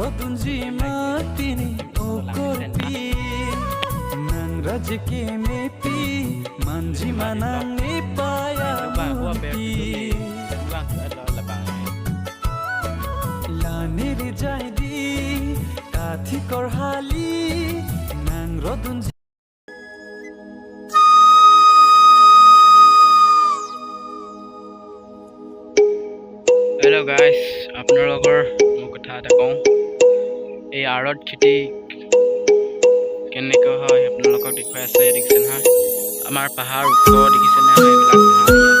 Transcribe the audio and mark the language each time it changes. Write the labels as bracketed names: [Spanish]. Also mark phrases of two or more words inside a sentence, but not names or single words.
[Karbi] dunji matini okoti nang rajke mepi manji manang ni paya muti lani ri jai di kathi kor hali nang rodunji. [English] Hello guys, [Assamese] আপোনালোকৰ মই কথা এটা কওঁ এই আৰত খেতি কেনেকৈ হয় আপোনালোকক দেখুৱাই আছোঁ দেখিছেনে হা আমাৰ পাহাৰ ওখ দেখিছেনে এইবিলাক